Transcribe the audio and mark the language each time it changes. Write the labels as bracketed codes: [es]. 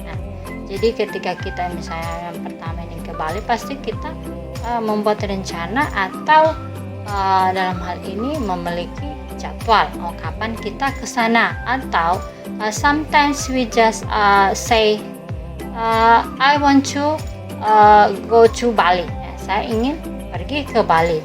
[id] Nah, jadi ketika kita misalnya yang pertama ini ke Bali, pasti kita membuat rencana atau dalam hal ini memiliki jadwal kapan kita ke sana. Atau [en] sometimes we just say I want to go to Bali. [id] Saya ingin pergi ke Bali.